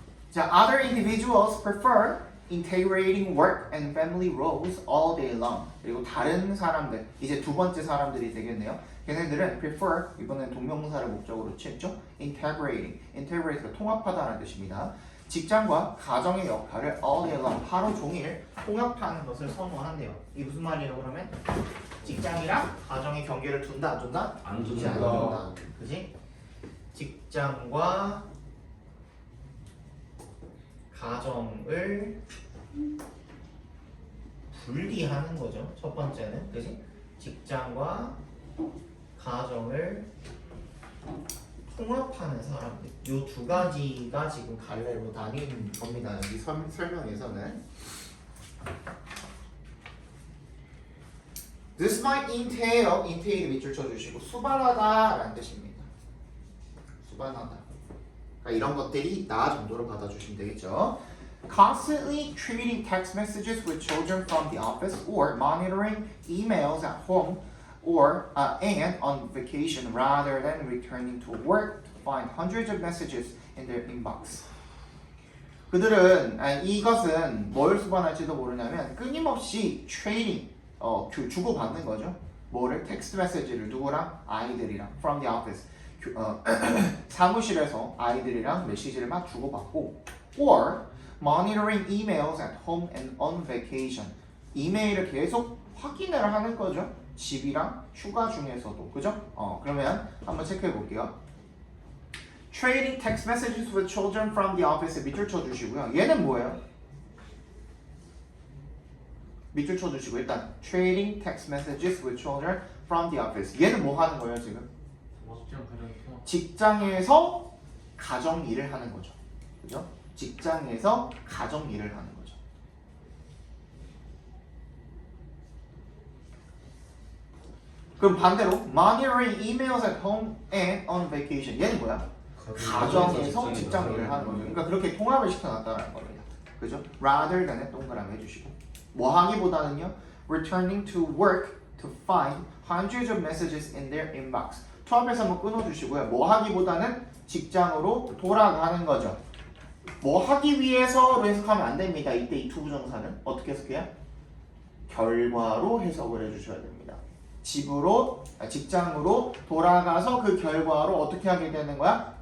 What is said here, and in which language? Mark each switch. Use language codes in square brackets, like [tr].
[en] 자, other individuals prefer integrating work and family roles all day long. [ko] 그리고 다른 사람들, 이제 두 번째 사람들이 되겠네요. 걔네들은 prefer, 이번엔 동명사를 목적으로 취했죠. integrate가 통합하다는 뜻입니다. 직장과 가정의 역할을 [en] all day long, [ko] 하루 종일 통합하는 것을 선호한대요. 이게 무슨 말이에요 그러면? 직장이랑 가정의 경계를 둔다 안 둔다? 안 두지 않는다. 그지? 직장과 가정을 분리하는 거죠. 첫 번째는, 그지? 직장과 가정을 통합하는 사람들. 요 두 가지가 지금 갈래로 나뉜 겁니다. 여기 설명에서는. [en] This might entail [ko] 밑줄 쳐주시고 수반하다라는 뜻입니다. 수반하다. 그러니까 이런 것들이 있다 정도로 받아주시면 되겠죠. [en] Constantly treating text messages with children from the office or monitoring emails at home or and on vacation rather than returning to work to find hundreds of messages in their inbox. [ko] 그들은 이것은 뭘 수반할지도 모르냐면 끊임없이 트레이닝 주고받는 거죠. 뭐를? 텍스트 메시지를 누구랑? 아이들이랑 [en] from the office [ko] 사무실에서 아이들이랑 메시지를 막 주고받고 [en] or monitoring emails at home and on vacation [ko] 이메일을 계속 확인을 하는 거죠. 집이랑 휴가 중에서도 그죠? 그러면 한번 체크해 볼게요. [en] Trading text messages with children from the office [ko] 밑줄 쳐주시고요. 얘는 뭐예요? 밑줄 쳐주시고 일단 [en] Trading text messages with children from the office [ko] 얘는 뭐 하는 거예요 지금? 직장에서 가정 일을 하는 거죠. 그죠? 직장에서 가정 일을 하는 거죠. 그럼 반대로 [en] monitoring emails at home and on vacation [ko] 얘는 뭐야? 가정에서 직장 일을 하는 거죠. 그러니까 그렇게 통합을 시켜놨다는 겁니다. 그죠? [en] rather than에 [ko] 동그라미 해주시고 뭐 하기보다는요 [en] returning to work to find hundreds of messages in their inbox [ko] 투합해서 한번 끊어주시고요. 뭐 하기보다는 직장으로 돌아가는 거죠. 뭐 하기 위해서로 해석하면 안 됩니다. 이때 이 투부정사는 어떻게 해석해요? 결과로 해석을 해주셔야 됩니다. 직장으로 돌아가서 그 결과로 어떻게 하게 되는 거야?